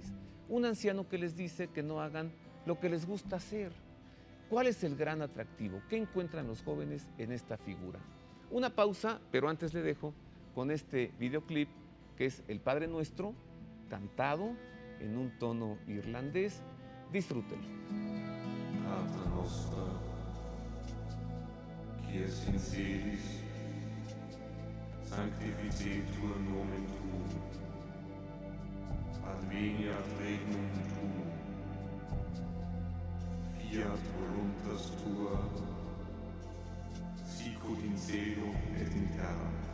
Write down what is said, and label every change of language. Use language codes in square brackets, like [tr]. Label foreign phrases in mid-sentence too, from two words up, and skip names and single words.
[es] Un anciano que les dice que no hagan lo que les gusta hacer. ¿Cuál es el gran atractivo? ¿Qué encuentran los jóvenes en esta figura? Una pausa, pero antes le dejo con este videoclip que es el Padre Nuestro, cantado en un tono irlandés. Disfrútenlo. [la] Pater noster, qui es in celis, sanctificetur nomen tuum, adveniat regnum tuum, fiat voluntas tua, sicut in cielo et in terra.